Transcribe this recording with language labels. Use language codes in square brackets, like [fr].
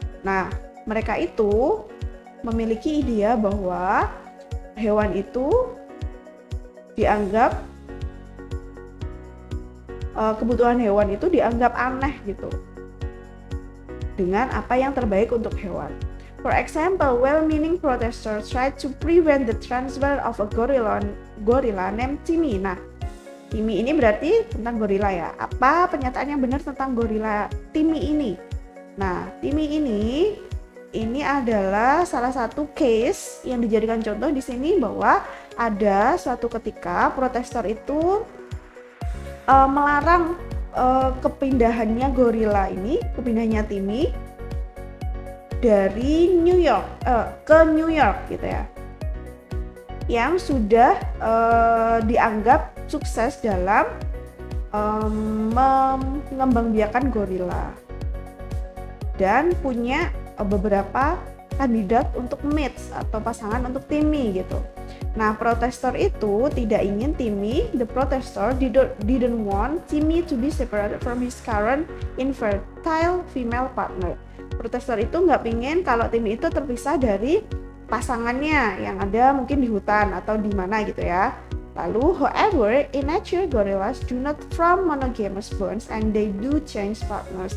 [id] Nah, mereka itu memiliki ide bahwa hewan itu dianggap kebutuhan hewan itu dianggap aneh gitu dengan apa yang terbaik untuk hewan. [en] For example, well-meaning protesters tried to prevent the transfer of a gorilla named Timmy. [id] Nah, Timmy ini berarti tentang gorila ya. Apa pernyataan yang benar tentang gorila Timmy ini? Nah, Timmy ini adalah salah satu case yang dijadikan contoh di sini bahwa ada suatu ketika protestor itu melarang kepindahannya gorila ini, kepindahannya Timmy dari New York ke New York gitu ya, yang sudah dianggap sukses dalam mengembangbiakan gorila dan punya beberapa kandidat untuk mates atau pasangan untuk Timmy gitu. Nah, protestor itu tidak ingin Timmy, [en] the protestor didn't want Timmy to be separated from his current infertile female partner. [id] Protestor itu nggak pingin kalau Timmy itu terpisah dari pasangannya yang ada mungkin di hutan atau di mana gitu ya. Lalu, [en] however, in nature gorillas do not form monogamous bonds and they do change partners.